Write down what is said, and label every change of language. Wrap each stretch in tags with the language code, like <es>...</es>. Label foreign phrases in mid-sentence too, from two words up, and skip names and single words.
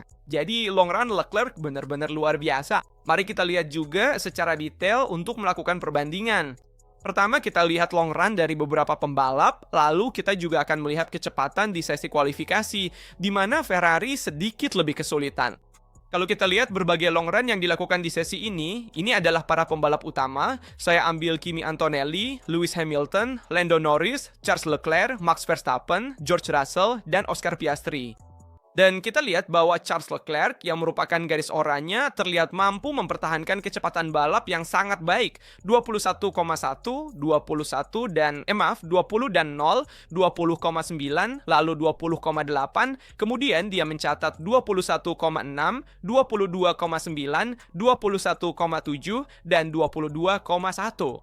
<id>Jadi,</id> <en>long run</en> <id>Leclerc benar-benar luar biasa. Mari kita lihat juga secara detail untuk melakukan perbandingan. Pertama, kita lihat</id> <en>long run</en> <id>dari beberapa pembalap, lalu kita juga akan melihat kecepatan di sesi kualifikasi, di mana Ferrari sedikit lebih kesulitan. Kalau kita lihat berbagai</id> <en>long run</en> <id>yang dilakukan di sesi ini adalah para pembalap utama. Saya ambil Kimi Antonelli, Lewis Hamilton, Lando Norris, Charles Leclerc, Max Verstappen, George Russell, dan Oscar Piastri. Dan kita lihat bahwa Charles Leclerc yang merupakan garis oranye terlihat mampu mempertahankan kecepatan balap yang sangat baik. 21,1, 21 dan 20 dan 0, 20,9, lalu 20,8, kemudian dia mencatat 21,6, 22,9, 21,7 dan 22,1.</id>